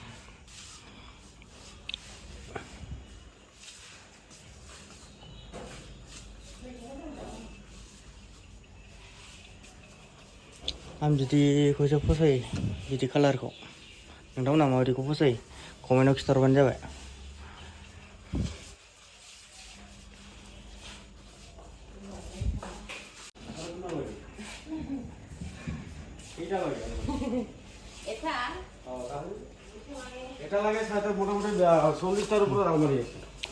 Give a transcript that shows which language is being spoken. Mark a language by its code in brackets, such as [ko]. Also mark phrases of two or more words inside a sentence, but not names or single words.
[brx] आं बिदिखौसो फसायो बिदि कालारखौ नोंथांमोनहा माबायदिखौ फसायो कमेन्टआव खिथाहरबानो जाबाय [bn] এটা লাগে সাথে মোটামুটি 40টার উপরে দাম মারি আছে